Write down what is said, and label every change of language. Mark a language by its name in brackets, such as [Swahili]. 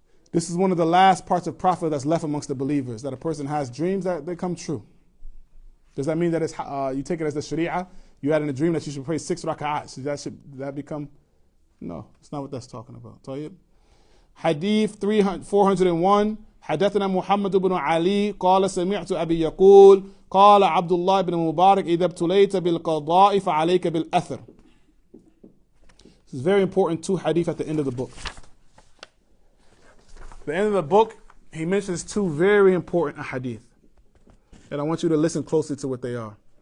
[English] This is one of the last parts of prophet that's left amongst the believers, that a person has dreams that they come true. Does that mean that it's, you take it as the sharia? You had in a dream that you should pray 6 raka'at. Should that become? No, it's not what that's talking about. طيب. Hadith 401. [Arabic] حدثنا محمد بن علي قال سمعت أبي يقول قال عبد الله بن مبارك إذا ابتليت بالقضاء فعليك بالأثر. [English] This is very important, 2 hadith at the end of the book. At the end of the book, he mentions 2 very important hadith, and I want you to listen closely to what they are.